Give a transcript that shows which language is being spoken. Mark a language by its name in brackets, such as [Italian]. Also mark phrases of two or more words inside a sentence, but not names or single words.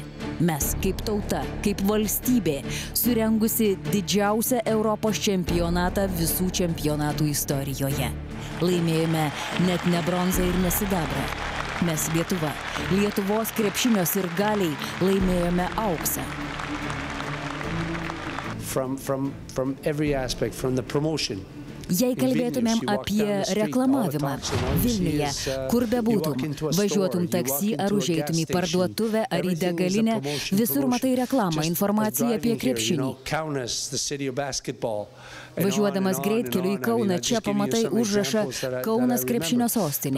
[Lithuanian] Mes, kaip tauta, kaip valstybė, surengusi didžiausią Europos čempionatą visų čempionatų istorijoje. Laimėjome net ne bronzą ir ne sidabrą. Mes Lietuva, Lietuvos krepšinio sirgaliai laimėjome auksą. [English] From every aspect, from the promotion. [Lithuanian] Jei kalbėtumėm apie reklamavimą Vilniuje, kur bebūtum, važiuotum taksi ar užeitum į parduotuvę ar į degalinę, visur matai reklamą, informaciją apie krepšinį. Važiuodamas greitkeliu į Kauną, čia pamatai užrašą Kaunas krepšinio sostinė.